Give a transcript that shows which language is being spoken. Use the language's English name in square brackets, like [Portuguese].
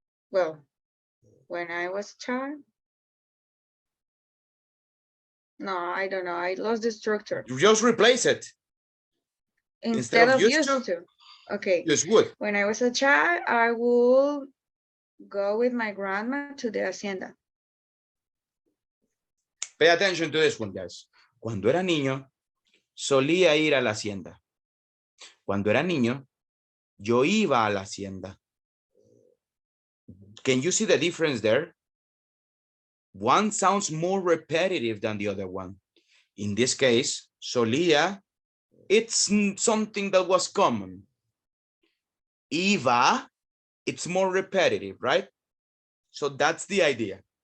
[English] Well, when I was a child, no, I don't know. I lost the structure. You just replace it. Instead of used used to. Okay. use would. When I was a child, I would go with my grandma to the hacienda. Pay attention to this one, guys. [Spanish] Cuando era niño, solía ir a la hacienda. Cuando era niño, yo iba a la hacienda. [English] Can you see the difference there? One sounds more repetitive than the other one. In this case, solía, it's something that was common. Iba, it's more repetitive, right? So that's the idea.